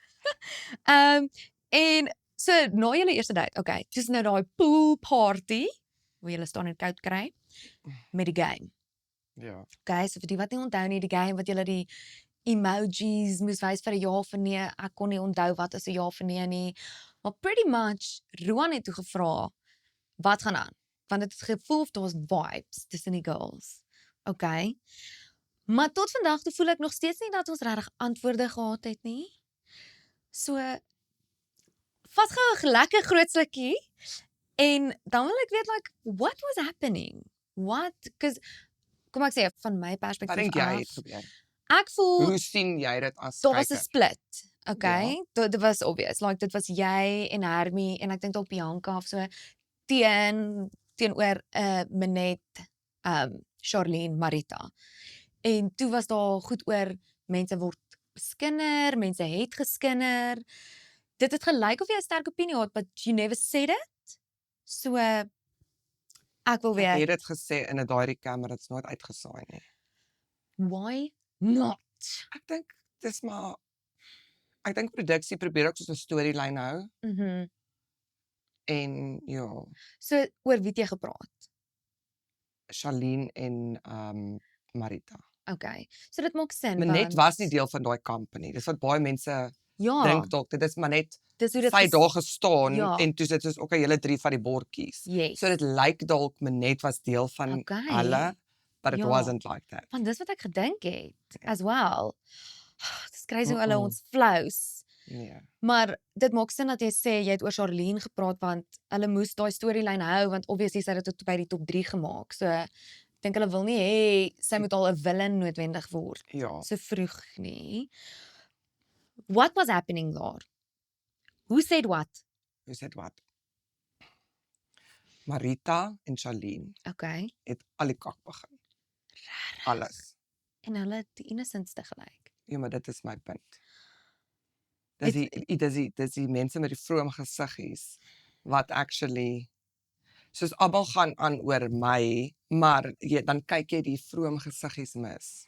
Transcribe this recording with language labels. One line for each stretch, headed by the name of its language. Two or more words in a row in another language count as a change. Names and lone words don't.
Afrikaans: En so na julle eerste date, okay, dis nou daai pool party waar julle staan en koud kry met die game. Ja. Okay, so vir die wat nie onthou nie, die game wat julle die emojis moes wys vir 'n ja of 'n nee. Ek kon nie onthou wat is 'n ja of 'n nee nie. Maar
English: pretty much
Afrikaans: Roan het toe gevra wat gaan aan? Want dit het gevoel of daar was vibes tussen die girls. Okay. Maar tot vandag toe voel ek nog steeds nie dat ons regtig antwoorde gehad het nie. So vat gou 'n lekker groot slukkie en dan wil ek weet
English: like what was happening? What?
Afrikaans: 'Cause kom ek sê van my Wat perspektief dink jy het af. gebeur? Ek voel Hoe sien jy dit as daar was 'n kyker? split. Okay. Dit was obvious. Like dit was jy en Hermie en ek dink dalk Bianca of so teenoor Minet, Charlene, Marita. En toe was daar goed oor mense word beskinder, mense het geskinder. Dit het gelyk of jy 'n sterk opinie het,
English: but you never said it.
Afrikaans: So ek wil Ek het weet dit gesê in 'n daai kamer, dit's nooit uitgesaai nie.
English: why not?
Afrikaans: Ek dink dis maar ek dink produksie probeer ook soos 'n storielyn hou en ja, So oor wie het jy gepraat? Charlene en Marita. Okay. So dit maak sin. Maar net want- was nie deel van daai company. Dis wat baie mense Ja, dink dalk. Dit is maar net dis hoe dit sy daar gestaan Ja. en toe sit soos okay, julle drie van die bordjies. Yes. So dit lyk dalk Minet was deel van Okay. hulle,
English: but it
Afrikaans: Ja.
English: wasn't like that.
Afrikaans: Want dis wat ek gedink het
English: as well.
Afrikaans: Dis crazy hoe hulle ons flous. Nee. Maar dit maak sin dat jy sê jy het oor Charlene gepraat want hulle moes daai storielyn hou want obviously sy het dit tot by die top 3 gemaak. So dink hulle wil nie hê sy moet al 'n villain noodwendig word Ja, so vroeg nie.
English: What was happening daar? Who said what?
Afrikaans: hoe sê dit wat? Marita en Charlene Okay. het al die kak begin. Alles. En hulle het die innocentste gelyk. Ja, maar dit is my punt. Het- Dis die mense met die vroom gesiggies wat actually soos almal gaan aan oor my, maar dan kyk jy die vroom gesiggies mis.